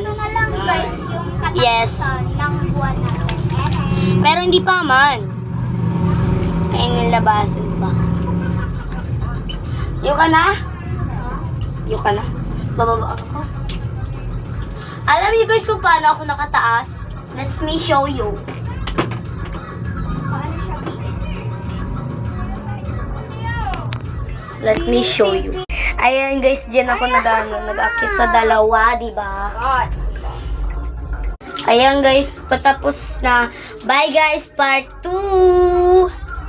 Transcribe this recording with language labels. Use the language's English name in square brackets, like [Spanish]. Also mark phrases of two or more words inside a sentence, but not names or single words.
[Filipino] Ito na lang, guys, yung katapusan ng buwan natin. Pero hindi pa naman. Ayun, nilabasan pa. Yung ka na? Yung ka na? Bababa ako. Alam niyo, guys, kung paano ako nakataas? [English] Let me show you. Let me show you. [Filipino] Ayan, guys, diyan ako nag-akit sa dalawa, di ba? Ayan, guys, patapos na. [English] Bye, guys, part 2.